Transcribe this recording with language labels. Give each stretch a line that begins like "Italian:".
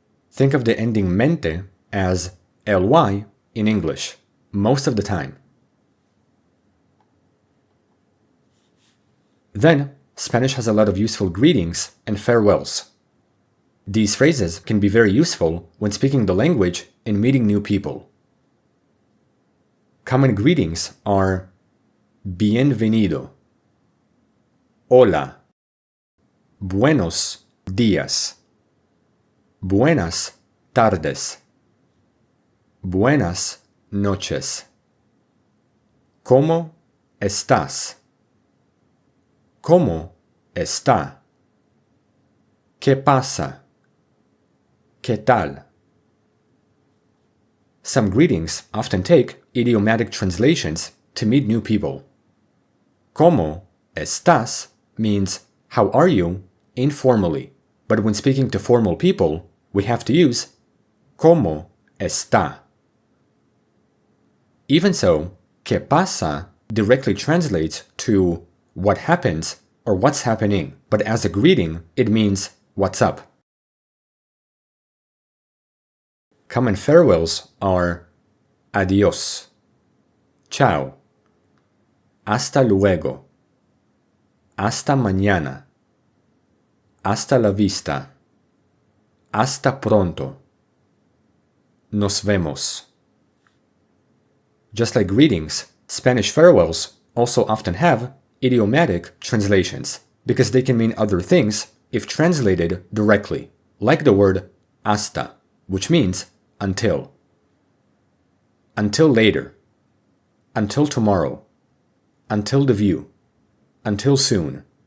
English: Think of the ending mente as ly in English, most of the time. Then, Spanish has a lot of useful greetings and farewells. These phrases can be very useful when speaking the language and meeting new people. Common greetings are
Spanish: bienvenido, hola, buenos días, buenas tardes, buenas noches, ¿cómo estás? ¿Cómo está? ¿Qué pasa? ¿Qué tal?
English: Some greetings often take idiomatic translations to meet new people.
Spanish: ¿Cómo estás
English: means how are you informally, but when speaking to formal people, we have to use
Spanish: ¿Cómo está?
English: Even so,
Spanish: ¿Qué pasa?
English: Directly translates to what happens or what's happening, but as a greeting, it means what's up. Common farewells are
Spanish: adiós, chao, hasta luego, hasta mañana, hasta la vista, hasta pronto, nos vemos.
English: Just like greetings, Spanish farewells also often have idiomatic translations, because they can mean other things if translated directly, like the word hasta, which means until. Until later. Until tomorrow. Until the view. Until soon.